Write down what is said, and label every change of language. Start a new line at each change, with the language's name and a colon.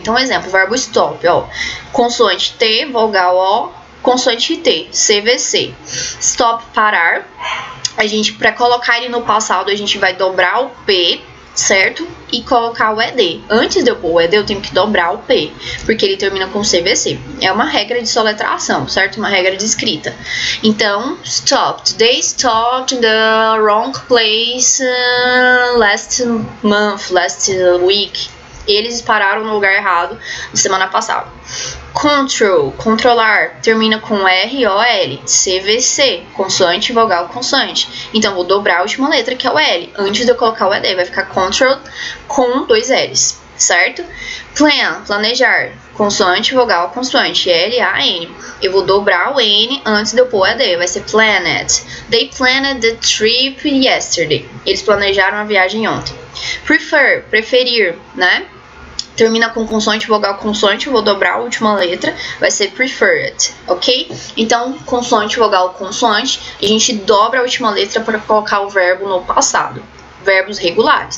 Portuguese: Então, exemplo, verbo stop, ó. Consoante T, vogal O, consoante T, CVC. Stop, parar. A gente, para colocar ele no passado, a gente vai dobrar o P, certo? E colocar o ED. Antes de eu pôr o ED, eu tenho que dobrar o P, porque ele termina com CVC. É uma regra de soletração, certo? Uma regra de escrita. Então, stopped.
English: They stopped in the wrong place last month, last week.
Portuguese: Eles pararam no lugar errado na semana passada. Control, controlar, termina com R-O-L. CVC, consoante, vogal, consoante. Então, vou dobrar a última letra, que é o L. Antes de eu colocar o ED, vai ficar control com 2 L's, certo? Plan, planejar, consoante, vogal, consoante. L-A-N. Eu vou dobrar o N antes de eu pôr o ED. Vai ser planned.
English: They planned the trip yesterday.
Portuguese: Eles planejaram a viagem ontem. Prefer, preferir, né? Termina com consoante, vogal, consoante. Eu vou dobrar a última letra. Vai ser preferred, ok? Então, consoante, vogal, consoante. A gente dobra a última letra para colocar o verbo no passado. Verbos regulares.